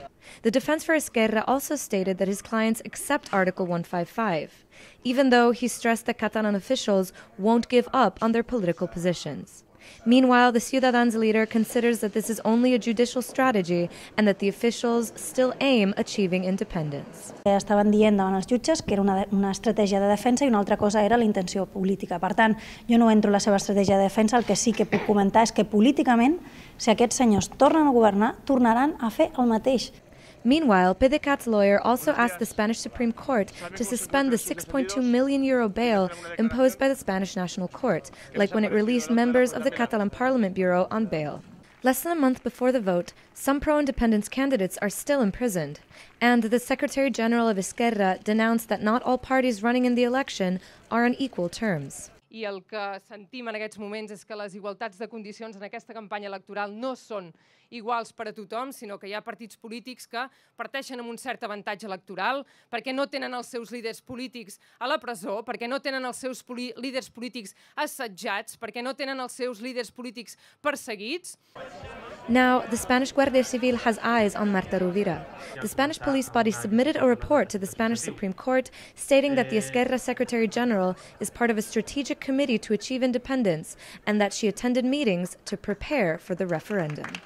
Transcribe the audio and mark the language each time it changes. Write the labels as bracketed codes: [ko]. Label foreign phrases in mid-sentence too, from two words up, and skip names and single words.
[en] The defense for Esquerra also stated that his clients accept Article 155, even though he stressed that Catalan officials won't give up on their political positions. Meanwhile, the Ciudadans leader considers that this is only a judicial strategy and that the officials still aim achieving independence. [ca] Estaven dient davant els jutges que era una estratègia de defensa i una altra cosa era la intenció política. Per tant, jo no entro en la seva estratègia de defensa, el que sí que puc comentar és que políticament, si aquests senyors tornen a governar, tornaran a fer el mateix. [en] Meanwhile, PDeCAT's lawyer also asked the Spanish Supreme Court to suspend the €6.2 million bail imposed by the Spanish National Court, like when it released members of the Catalan Parliament Bureau on bail. Less than a month before the vote, some pro-independence candidates are still imprisoned, and the Secretary General of Esquerra denounced that not all parties running in the election are on equal terms. [ca] I el que sentim en aquests moments és que les igualtats de condicions en aquesta campanya electoral no són iguals per a tothom, sinó que hi ha partits polítics que parteixen amb un cert avantatge electoral perquè no tenen els seus líders polítics a la presó, perquè no tenen els seus líders polítics assetjats, perquè no tenen els seus líders polítics perseguits. [en] Now, the Spanish Guardia Civil has eyes on Marta Rovira. The Spanish police body submitted a report to the Spanish Supreme Court stating that the Esquerra Secretary General is part of a strategic committee to achieve independence and that she attended meetings to prepare for the referendum.